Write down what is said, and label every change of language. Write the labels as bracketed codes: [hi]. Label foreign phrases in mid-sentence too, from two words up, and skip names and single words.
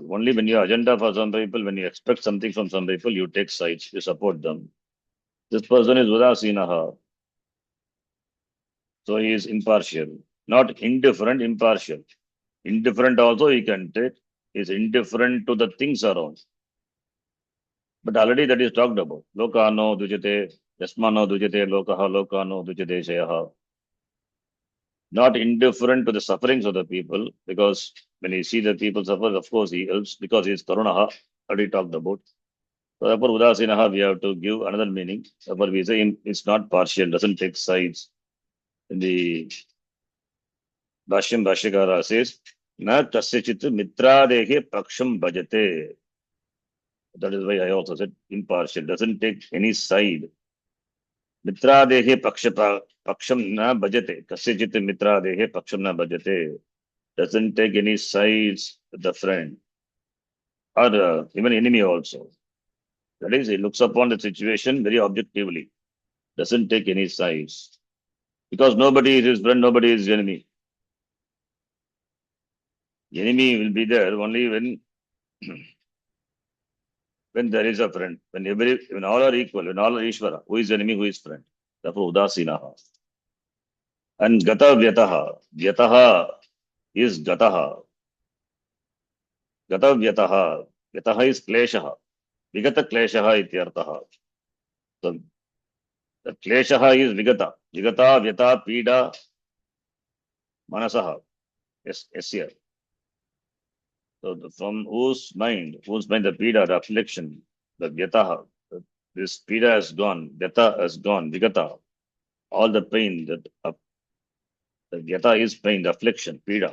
[en] Only when you have agenda for some people, when you expect something from some people, you take sides, you support them. This person is Udasinaha. So he is impartial. Not indifferent, impartial. Indifferent also he can take. He is indifferent to the things around. But already that is talked about. [sa] Lokano dujate, yasmano dujate, lokaha lokano dujate shayaha. [en] Not indifferent to the sufferings of the people, because when he sees the people suffer, of course he helps, because he is karunaha, already talked about. So therefore, Udasinaha, we have to give another meaning. Therefore, we say it's not partial, doesn't take sides. In the Bhashyam Bhashyakara says, [sa] Na tasyachit mitradehe paksham bhajate. [en] That is why I also said impartial, doesn't take any side. [sa] Mitradehe paksham na bhajate. Kasyachit mitradehe paksham na bhajate. [en] Doesn't take any sides with the friend. Or even enemy also. That is, he looks upon the situation very objectively. Doesn't take any sides. Because nobody is his friend, nobody is his enemy. The enemy will be there only when there is a friend. When all are equal, when all are Ishvara, who is enemy, who is friend. Therefore, Udasinaha. And [sa] gata vyataha. [en] Vyataha is gataha. [sa] Gata vyataha. Vyataha is kleshaha. Vigata kleshaha ityartaha. [en] So the kleshaha is vigata. [sa] Vigata, vyata, pida, manasaha. [en] Yes, yes, here. So from whose mind the pida, the affliction, the vyataha, this pida has gone, vyata has gone, vigata, all the pain that the vyata is pain, the affliction, pida.